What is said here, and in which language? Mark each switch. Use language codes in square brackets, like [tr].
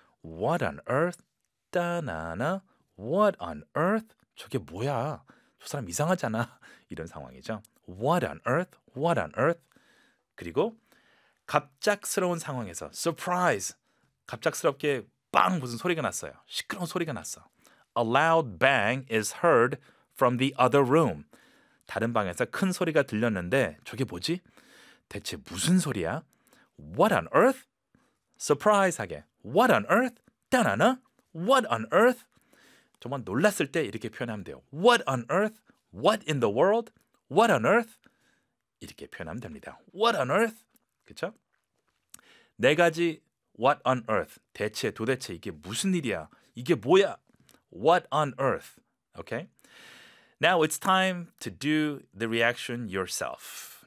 [en] What on earth? 따나나, what on earth? [ko] 저게 뭐야? 저 사람 이상하잖아. 이런 상황이죠. [en] What on earth? What on earth? [ko] 그리고 갑작스러운 상황에서 surprise. 갑작스럽게 빵 무슨 소리가 났어요. 시끄러운 소리가 났어. [en] A loud bang is heard from the other room. [ko] 다른 방에서 큰 소리가 들렸는데 저게 뭐지? 대체 무슨 소리야? [en] What on earth? Surprise 하게. What on earth? 따나나? What on earth? [ko] 정말 놀랐을 때 이렇게 표현하면 돼요. [en] What on earth? What in the world? What on earth? [ko] 이렇게 표현하면 됩니다. [en] What on earth? [ko] 그쵸? 네 가지 [en] What on earth? [ko] 대체, 도대체 이게 무슨 일이야? 이게 뭐야? [en] What on earth? Okay? Now it's time to do the reaction yourself.